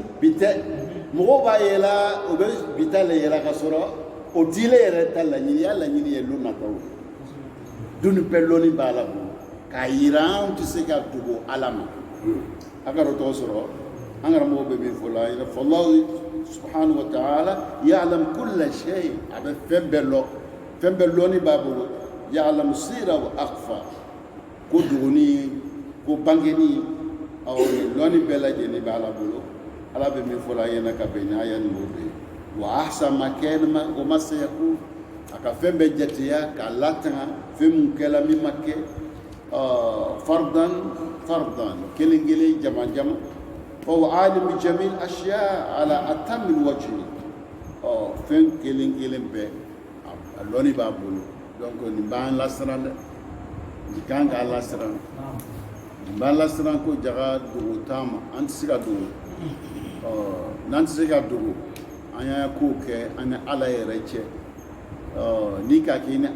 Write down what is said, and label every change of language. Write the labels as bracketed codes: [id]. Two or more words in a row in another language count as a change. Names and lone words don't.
[bm] bi tɛ mɔgɔw b'a yɛlɛ o bɛ bi ta le yɛlɛ ka sɔrɔ o diile yɛrɛ ta laɲini y'a laɲini ye lon nataw duni bɛɛ lɔnni b'a la bolo k'a yira an tɛ se ka dogo ala ma a ka dɔ tɔgɔ sɔrɔ an karamɔgɔ bɛ min fɔ la i n'a fɔ [ar] الله سبحانه وتعالى يعلم كل شيء [bm] a bɛ fɛn bɛɛ lɔnni b'a bolo [ar] يعلم السر وأخفى [bm] ko dogoni ko bangeni lɔnni bɛɛ lajɛlen b'a la bolo ala bɛ min fɔ la ɲɛna ka bɛn n'a ya nin o bɛ [ar] وأحسن [bm] ma kɛnɛ ma o ma sayakun a ka fɛn bɛɛ jateya k'a latanga fɛn mun kɛla min ma kɛ fardan kelen kelen jama jama [ar] وعالم بجميع الأشياء على أتم وجه [bm] fɛn kelen kelen bɛɛ a lɔnni b'a bolo donc nin b'an lasiran dɛ nin kan k'a lasiran nin b'an lasiran ko jaga dogo t'a ma an tɛ se ka dogo n'an tɛ se ka dogo an y'a kow kɛ an ni ala yɛrɛ cɛ n'i ka kɛ i ni